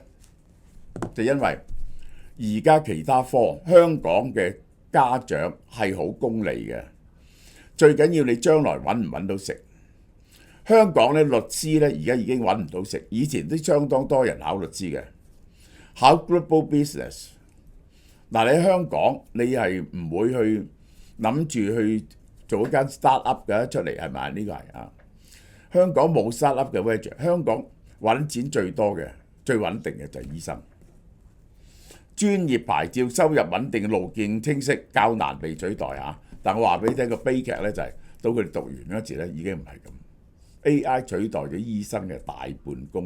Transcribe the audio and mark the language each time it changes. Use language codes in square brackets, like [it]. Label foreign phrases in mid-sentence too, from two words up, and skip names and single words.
[yue] 就因為而家其他科香港嘅家長係好功利嘅，最緊要你將來揾唔揾到食。香港咧律師咧而家已經揾唔到食，以前都相當多人考律師嘅，考 [en] global business。 [yue] 嗱，你喺香港你係唔會去諗住去做一間 [en] start up [yue] 嘅出嚟係咪？呢個係啊，香港冇 [en] start up [yue] 嘅 wager。香港揾錢最多嘅、最穩定嘅就係醫生。專業牌照收入穩定，路徑清晰，較難被取代啊！但我話俾你聽個悲劇咧就係，到佢哋讀完嗰時咧已經唔係咁。AI 取代咗醫生嘅大半功